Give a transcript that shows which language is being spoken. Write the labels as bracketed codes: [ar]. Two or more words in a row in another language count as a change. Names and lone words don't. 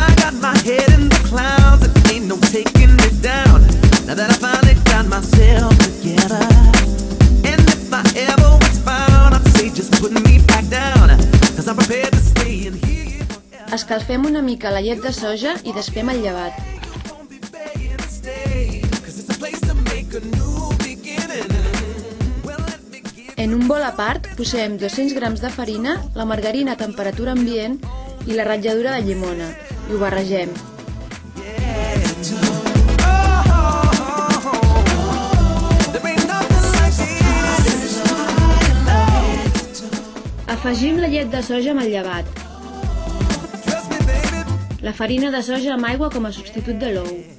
[en] got my head in the clouds, it ain't no taking me down. Now that I finally got myself together, and if I ever was found, I'd say just put me back down, 'cause I'm prepared to stay in here forever. [ca] Escalfem una mica la llet de soja i desfem el llevat. [en] Don't be begging to stay, 'cause it's a place to make a new beginning. Well, let me give [ca] En un bol a part posem 200 grams de farina, la margarina a temperatura ambient i la ratlladura de llimona i ho barregem. Afegim la llet de soja amb el llevat, la farina de soja amb aigua com a substitut de l'ou,